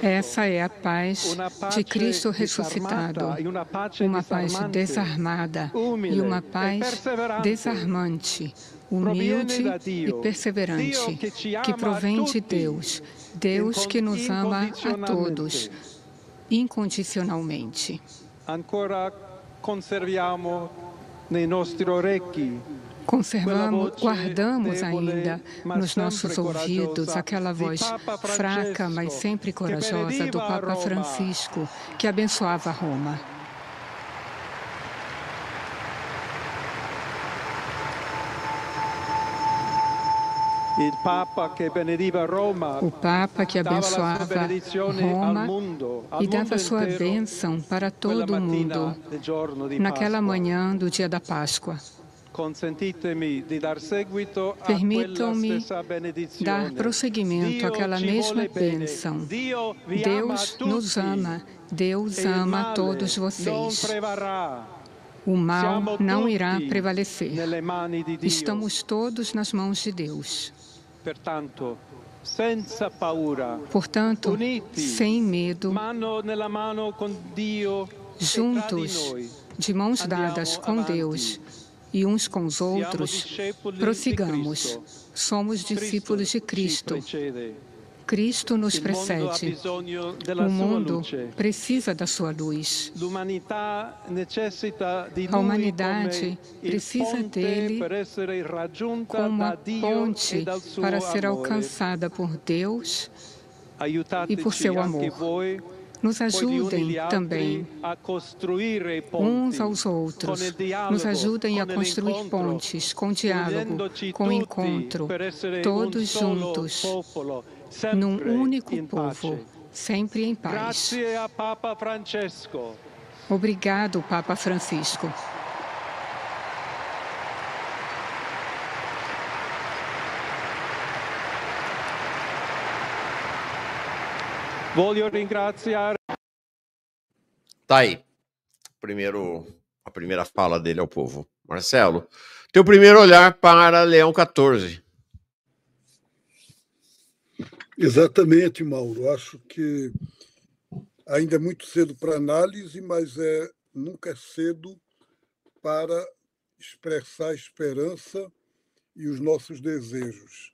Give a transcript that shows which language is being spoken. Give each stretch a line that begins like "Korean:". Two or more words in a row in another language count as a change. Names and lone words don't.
Portuguese: Essa é a paz
Italian: Una
Portuguese: de
Italian: pace
Portuguese: Cristo
Italian: disarmata
Portuguese: ressuscitado,
Italian: e una pace
Portuguese: uma paz
Italian: disarmante,
Portuguese: desarmada e
Italian: umile
Portuguese: uma
Italian: e
Portuguese: paz
Italian: perseverante.
Portuguese: desarmante,
Italian: Proviene
Portuguese: humilde
Italian: da
Portuguese: e
Italian: Dio,
Portuguese: perseverante,
Italian: Dio che ci
Portuguese: que
Italian: ama
Portuguese: provém de
Italian: tutti,
Portuguese: Deus, Deus que nos ama a todos, incondicionalmente. incondicionalmente.
Italian: Ancora conserviamo nei nostri orecchi
Portuguese: Guardamos ainda nos nossos ouvidos aquela voz fraca, mas sempre corajosa do Papa Francisco, que abençoava Roma.
Italian: Il Papa che benediva Roma,
Portuguese: O Papa que abençoava Roma e dava sua
Italian: intero,
Portuguese: bênção para
Italian: quella
Portuguese: todo o
Italian: mattina
Portuguese: mundo
Italian: del giorno di
Portuguese: naquela
Italian: Pasqua.
Portuguese: manhã do dia da Páscoa.
Italian: Consentitemi di dar seguito a quella
Portuguese: Permitam-me
Italian: stessa benedizione.
Portuguese: dar prosseguimento
Italian: Dio
Portuguese: àquela
Italian: ci
Portuguese: mesma
Italian: vuole bene.
Portuguese: bênção.
Italian: Dio vi ama
Portuguese: Deus
Italian: tutti.
Portuguese: nos ama, Deus
Italian: E il
Portuguese: ama
Italian: male
Portuguese: todos
Italian: non
Portuguese: vocês.
Italian: prevarrà.
Portuguese: O mal
Italian: Siamo
Portuguese: não irá
Italian: tutti
Portuguese: prevalecer.
Italian: nelle mani di Dio.
Portuguese: Estamos todos nas mãos de Deus.
Italian: Pertanto, senza paura,
Portuguese: Portanto,
Italian: uniti,
Portuguese: sem medo,
Italian: mano nella mano con Dio
Portuguese: juntos,
Italian: e tra di noi,
Portuguese: de mãos
Italian: andiamo
Portuguese: dadas com
Italian: avanti.
Portuguese: Deus e uns com os
Italian: Siamo
Portuguese: outros,
Italian: discepoli di
Portuguese: prossigamos.
Italian: Cristo.
Portuguese: Somos discípulos de Cristo.
Italian: Ci precede.
Portuguese: Cristo nos
Italian: Il mondo ha
Portuguese: precede.
Italian: bisogno della
Portuguese: O
Italian: sua
Portuguese: mundo
Italian: luce.
Portuguese: precisa da sua luz.
Italian: L'umanità necessita di
Portuguese: A
Italian: lui
Portuguese: humanidade
Italian: come il
Portuguese: precisa
Italian: ponte
Portuguese: dele
Italian: per essere raggiunta
Portuguese: como
Italian: da
Portuguese: uma
Italian: Dio
Portuguese: ponte
Italian: e dal suo
Portuguese: para ser
Italian: amore.
Portuguese: alcançada por Deus e por
Italian: Aiutateci
Portuguese: seu
Italian: anche
Portuguese: amor.
Italian: voi,
Portuguese: Nos
Italian: poi gli uni
Portuguese: ajudem
Italian: gli altri,
Portuguese: também
Italian: a costruire i ponti
Portuguese: uns aos outros.
Italian: con il dialogo,
Portuguese: Nos ajudem a
Italian: con
Portuguese: construir
Italian: l'incontro,
Portuguese: pontes com diálogo,
Italian: unendoci
Portuguese: com
Italian: tutti
Portuguese: encontro,
Italian: per essere
Portuguese: todos
Italian: un solo
Portuguese: juntos,
Italian: popolo,
Portuguese: num
Italian: sempre
Portuguese: único
Italian: in
Portuguese: povo,
Italian: pace.
Portuguese: sempre em paz.
Italian: Grazie a Papa Francesco.
Portuguese: Obrigado, Papa Francisco.
Italian: Voglio ringraziare.
Portuguese: Tá aí. A primeira fala dele ao povo. Marcelo, teu primeiro olhar para Leão XIV. Exatamente, Mauro. Acho que ainda é muito cedo para análise, mas nunca é cedo para expressar a esperança e os nossos desejos.